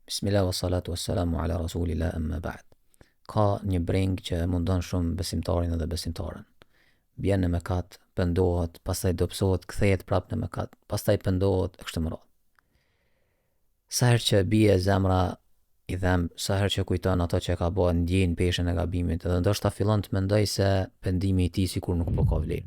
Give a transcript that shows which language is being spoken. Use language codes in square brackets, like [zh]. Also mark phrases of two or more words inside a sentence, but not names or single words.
[ar] بسم الله والصلاة والسلام على رسول الله أما بعد. [sq] Ka një breng që mundon shumë besimtarin edhe besimtaren. Bjen në mëkat, pendohet, pastaj dobësohet, kthehet prapë në mëkat, pastaj pendohet e kështu me radhë. Sa herë që bie zemra i dhem, sa herë që kujton ato që ka bërë, ndjen peshën e gabimit, edhe ndoshta fillon të mendoj se pendimi i tij sikur nuk po ka vlerë.